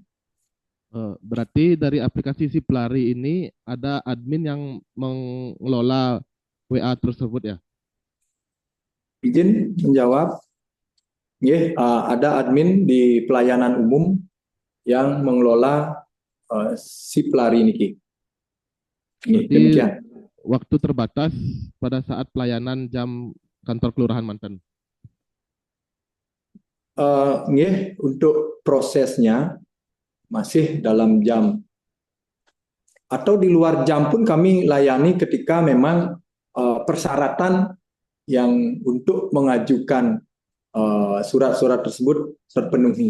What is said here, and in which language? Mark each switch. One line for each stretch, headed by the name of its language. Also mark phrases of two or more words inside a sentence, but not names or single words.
Indonesian: Berarti dari aplikasi si pelari ini ada admin yang mengelola WA tersebut ya? izin menjawab. Nggih, ada admin di pelayanan umum yang mengelola si pelari niki. Nggih, Berarti demikian. waktu terbatas pada saat pelayanan jam kantor kelurahan Manten. Nggih, untuk prosesnya masih dalam jam atau di luar jam pun kami layani ketika memang persyaratan yang untuk mengajukan surat-surat tersebut terpenuhi.